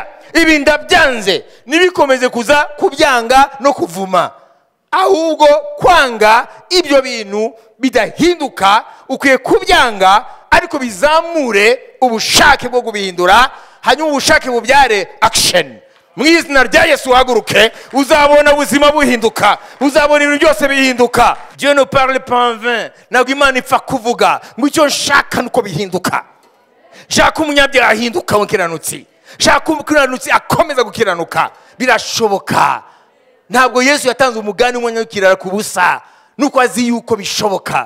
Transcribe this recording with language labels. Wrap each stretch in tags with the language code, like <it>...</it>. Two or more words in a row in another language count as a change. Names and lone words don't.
<rw>Ibi ndabyanze nibikomeze kuza kubyanga no kuvuma, ahubwo kwanga ibyo bintu bidahinduka ukwiye kubyanga, ariko bizamure ubushake bwo kubihindura, hanyuma ubushake bubyare action. Mu izina rya Yesu haguruke, uzabona ubuzima buhinduka, uzabona ibintu byose bihinduka.</rw> <fr>Dieu ne parle pas en vain.</fr> <rw>Ntabwo Imana ipfa kuvuga ngo icyo nshaka nuko bihinduka. Shaka umunyabyaha ahinduka umukiranutsi, shaka umukiranutsi akomeza gukiranuka. Birashoboka. Ntabwo Yesu yatanze umugani umwanya w'ikirara ku busa, nuko azi yuko bishoboka.</rw>